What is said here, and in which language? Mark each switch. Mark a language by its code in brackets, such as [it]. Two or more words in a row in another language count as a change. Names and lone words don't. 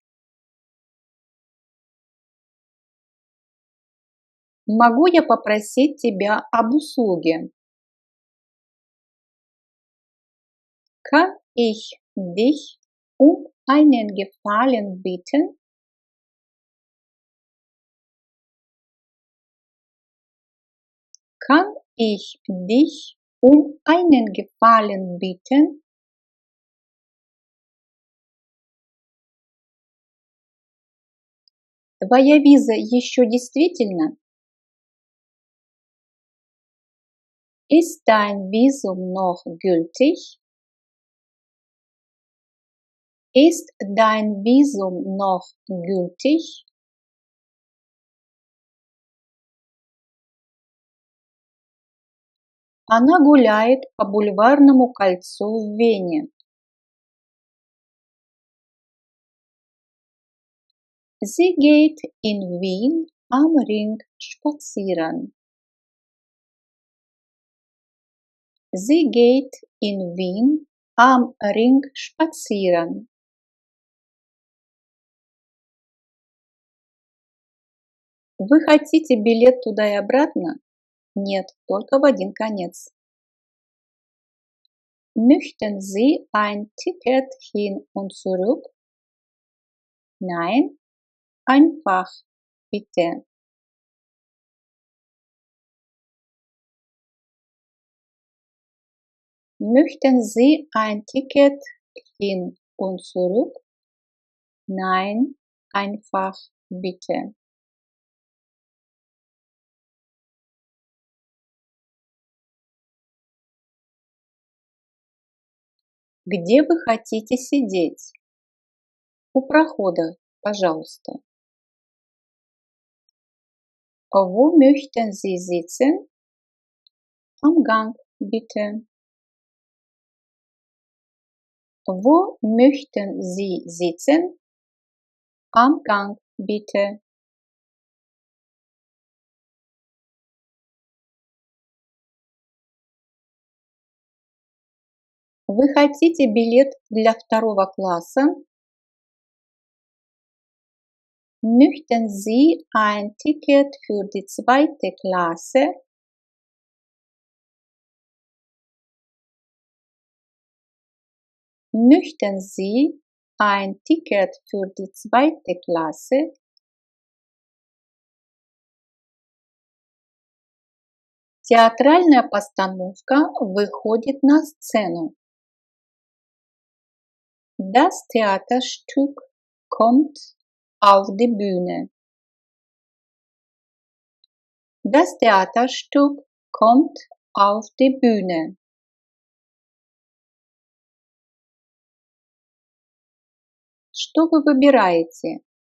[ru] Могу я попросить тебя об услуге? [de] Kann ich dich um einen Gefallen bitten? Kann ich dich um einen Gefallen bitten? [ru] Твоя виза еще действительна? [de] Ist dein Visum noch gültig? Ist dein Visum noch gültig? [ru] Она гуляет по Бульварному кольцу в Вене. [de] Sie geht in Wien am Ring spazieren. Sie geht in Wien am Ring spazieren. [ru] Вы хотите билет туда и обратно? Нет, только в один конец. [de] Möchten Sie ein Ticket hin und zurück? Nein, einfach, bitte. Möchten Sie ein Ticket hin und zurück? Nein, einfach, bitte. [ru] Где вы хотите сидеть? У прохода, пожалуйста. [de] Wo möchten Sie sitzen? Am Gang, bitte. Wo möchten Sie sitzen? Am Gang, bitte. [ru] Вы хотите билет для второго класса? [de] Möchten Sie ein Ticket für die zweite Klasse? Möchten Sie ein Ticket für die zweite Klasse? [ru] Театральная постановка выходит на сцену. [de] Das Theaterstück kommt auf die Bühne. Das Theaterstück kommt auf die Bühne. [ru] Что вы выбираете?